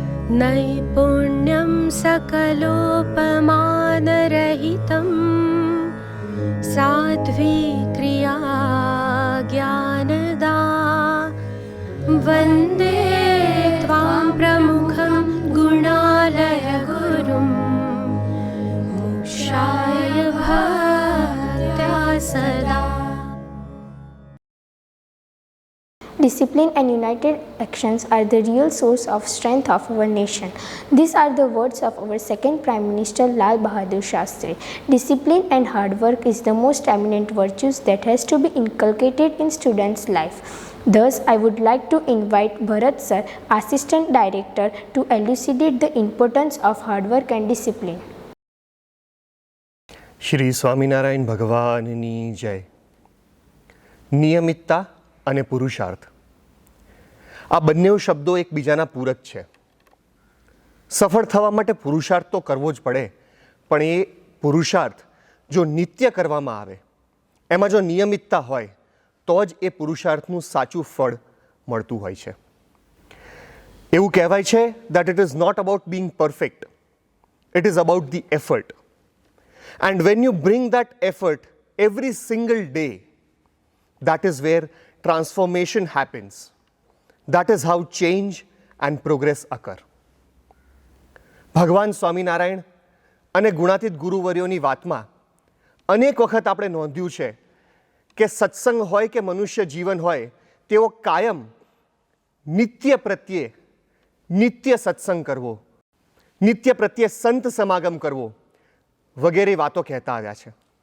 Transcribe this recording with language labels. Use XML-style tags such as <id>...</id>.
<sa>નૈપુણ્યં સકલોપમાનરહિતં સાધ્વી ક્રિયા જ્ઞાનદા વંદે ત્વાં પ્રમુખં ગુણાલય ગુરું મુક્ષાય ભક્ત્યા સદા.</sa> <en>Discipline and united actions are the real source of strength of our nation. These are the words of our second Prime Minister Lal Bahadur Shastri. Discipline and hard work is the most eminent virtues that has to be inculcated in students' life. Thus, I would like to invite Bharat sir, Assistant Director, to elucidate the importance of hard work and discipline.</en> <gu>Shri Swaminarayan ભગવાનની જય. નિયમિતતા અને પુરુષાર્થ આ બંને શબ્દો એકબીજાના પૂરક છે. સફળ થવા માટે પુરુષાર્થ તો કરવો જ પડે, પણ એ પુરુષાર્થ જો નિત્ય કરવામાં આવે, એમાં જો નિયમિતતા હોય, તો જ એ પુરુષાર્થનું સાચું ફળ મળતું હોય છે. એવું કહેવાય છે</gu> <en>that it is not about being perfect, it is about the effort. And when you bring that effort every single day, that is where transformation happens. That is how change and progress occur.</en> <gu>ભગવાન સ્વામિનારાયણ અને ગુણાતીત ગુરુવર્યોની વાતમાં અનેક વખત આપણે નોંધ્યું છે કે સત્સંગ હોય કે મનુષ્ય જીવન હોય, તેઓ કાયમ નિત્ય પ્રત્યે નિત્ય સત્સંગ કરવો, નિત્ય પ્રત્યે સંત સમાગમ કરવો વગેરે વાતો કહેતા આવ્યા છે.</gu>